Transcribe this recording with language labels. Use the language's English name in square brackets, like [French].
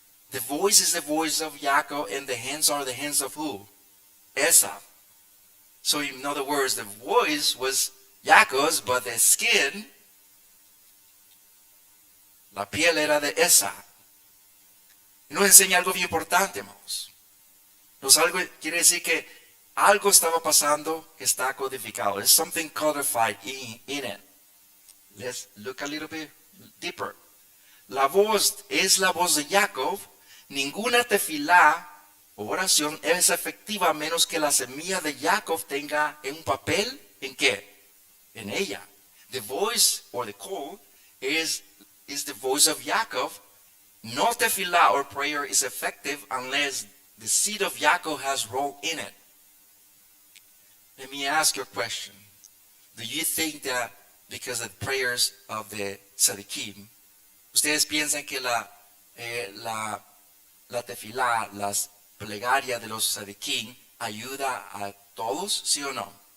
[English] The voice is the voice of Jacob, and the hands are the hands of who? Esau. So in other words, the voice was Jacob's, but the skin, [Spanish] la piel era de Esau. Y nos enseña algo bien importante, hermanos. Quiere decir que algo estaba pasando que está codificado. [English] There's something codified in it. Let's look a little bit deeper. [Spanish] La voz es la voz de Jacob. Ninguna tefilá o oración es efectiva a menos que la semilla de Jacob tenga un papel ¿en qué? En ella. [English] The voice or the call is the voice of Jacob. No tefillah or prayer is effective unless the seed of Jacob has rolled in it. Let me ask you a question. Do you think that because of the prayers of the tzaddikim, [Spanish] ustedes piensan que la tefilá, las plegarias de los tzaddikim ayuda a todos, sí o no?